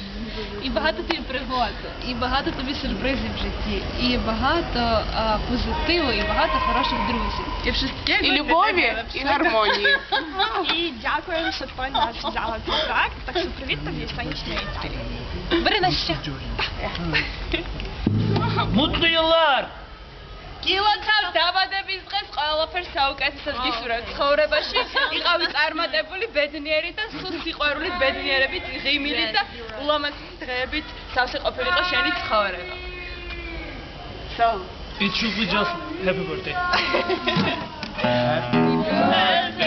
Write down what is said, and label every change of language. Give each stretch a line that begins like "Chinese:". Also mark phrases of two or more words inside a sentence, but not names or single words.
Ukrainian: І багато тобі пригод, і багато тобі сюрпризів в житті, і багато позитиву, і багато хороших друзів. І любові, і гармонії. І дякуємо, що ти нас взяла в цей проект. Так що привіт тобі з сонячної Італії.
Turkish: Beri nasıl? Mutlu yıllar.
Georgian: გილოცავ დაბადების დღეს ყველაფერს საუკეთესოდ გისურვებთ ცხოვრებაში. იყავით წარმატებული, ბედნიერი და სულ სიყვარულით, ბედნიერებით, ღიმილით და ულამაზ დღეებით სავსე ყოფილიყო შენი ცხოვრება.
English: It should be just happy birthday. Happy birthday.